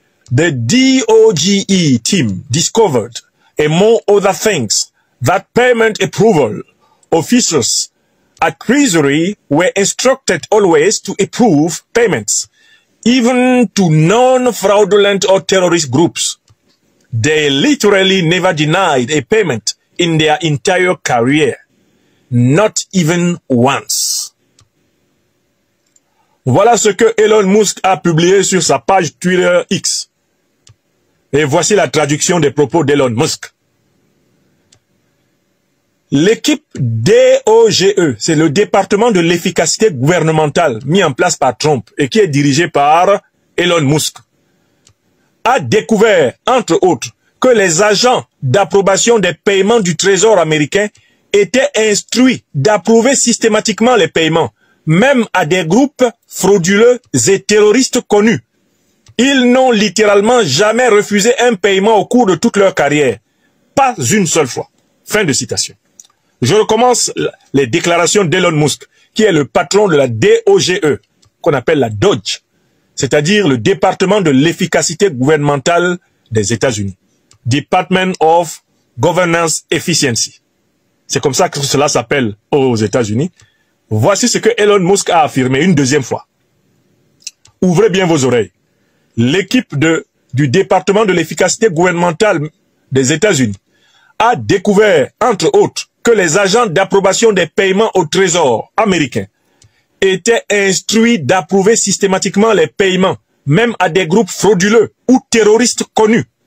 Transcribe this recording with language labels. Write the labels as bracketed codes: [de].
[en] The DOGE team discovered, among other things, that payment approval officers at Treasury were instructed always to approve payments, even to non-fraudulent or terrorist groups. They literally never denied a payment in their entire career, not even once. [fr] Voilà ce que Elon Musk a publié sur sa page Twitter X. Et voici la traduction des propos d'Elon Musk. L'équipe DOGE, c'est le département de l'efficacité gouvernementale mis en place par Trump et qui est dirigé par Elon Musk, a découvert, entre autres, que les agents d'approbation des paiements du Trésor américain étaient instruits d'approuver systématiquement les paiements, même à des groupes frauduleux et terroristes connus. Ils n'ont littéralement jamais refusé un paiement au cours de toute leur carrière. Pas une seule fois. Fin de citation. Je recommence les déclarations d'Elon Musk, qui est le patron de la DOGE, qu'on appelle la DOGE, c'est-à-dire le département de l'efficacité gouvernementale des États-Unis. [en] Department of Governance Efficiency. [fr] C'est comme ça que cela s'appelle aux États-Unis. Voici ce que Elon Musk a affirmé une deuxième fois. Ouvrez bien vos oreilles. L'équipe du département de l'efficacité gouvernementale des États-Unis a découvert, entre autres, que les agents d'approbation des paiements au Trésor américain étaient instruits d'approuver systématiquement les paiements, même à des groupes frauduleux ou terroristes connus.